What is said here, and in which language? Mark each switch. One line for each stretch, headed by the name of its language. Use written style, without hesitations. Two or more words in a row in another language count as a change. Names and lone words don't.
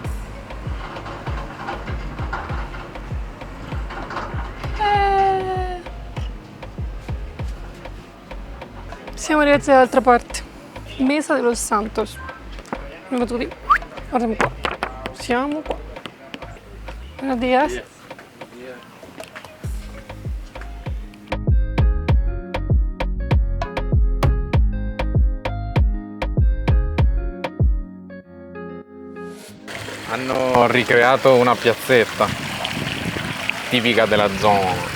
Italian: Siamo arrivati dall'altra parte, Mesa de los Santos. Andiamo tutti, guardiamo qua, siamo qua.
Spanish: Buenos días.
Italian: Hanno ricreato una piazzetta tipica della zona.